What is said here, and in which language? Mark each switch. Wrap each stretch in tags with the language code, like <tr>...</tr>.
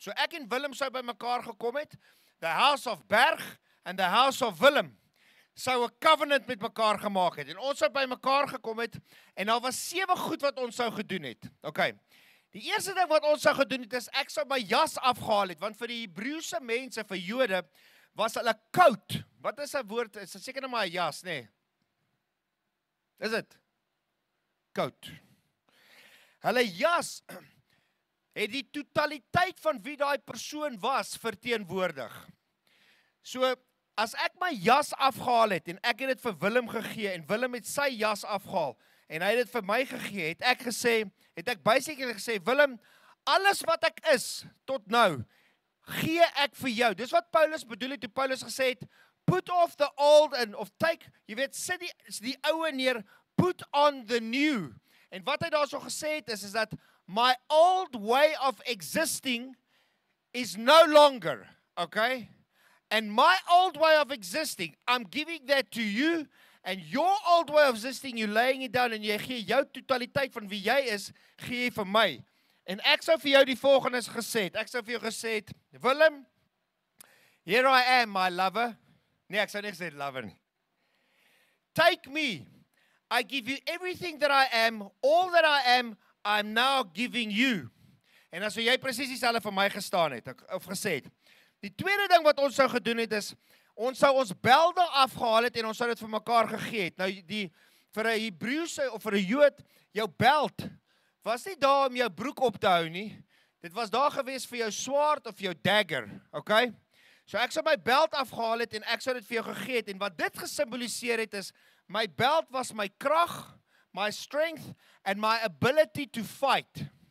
<af>So ek en Willem sou by mekaar gekom het,</af> <en>the house of Berg and the house of Willem,</en> <af>sou 'n covenant met mekaar gemaak het. En ons sou by mekaar gekom het, en daar was 7 goed wat ons sou gedoen het. Okay. Die eerste ding wat ons sou gedoen het, is ek sou my jas afgehaal het, want vir die Hebreëse mense, vir Jode, was hulle koud. Wat is 'n woord? Is dit seker net maar 'n jas, nê? Nee? Is dit? Koud. Hulle jas het die totaliteit van wie daai persoon was verteenwoordig. So, as ek my jas afgehaal het, en ek het dit vir Willem gegee, en Willem het sy jas afgehaal, en hy het dit vir my gegee, het ek basically gesê, Willem, alles wat ek is, tot nou, gee ek vir jou. Dis wat Paulus bedoel het, toe Paulus gesê het,</af> <en>put off the old, and of take,</en> <af>jy weet, sit die ouwe neer,</af> <en>put on the new.</en> <af>En wat hy daar so gesê het, is dat,</af> <en>my old way of existing is no longer,</en> <af>okay?</af> <en>And my old way of existing, I'm giving that to you, and your old way of existing, you're laying it down,</en> <af>en jy gee jou totaliteit van wie jy is, gee jy vir my. En ek sou vir jou die volgende gesê het, ek sou vir jou gesê het, Willem,</af> <en>here I am, my lover.</en> <af>Nee, ek sou nie gesê lover nie.</af> <en>Take me, I give you everything that I am, all that I am, I'm now giving you.</en> <af>En as jy presies dieselfde vir my gestaan het, of gesê het. Die tweede ding wat ons sou gedoen het is, ons sou ons belde afgehaal het en ons sou dit vir mekaar gegee het. Nou vir 'n Hebreëse of vir 'n Jood, jou beld was nie daar om jou broek op te hou nie. Dit was daar gewees vir jou swaard of jou dagger, okay? So ek sou my beld afgehaal het en ek sou dit vir jou gegee het, en wat dit gesimboliseer het is,</af> <en>My belt was my krag, my strength and my ability to fight.</en>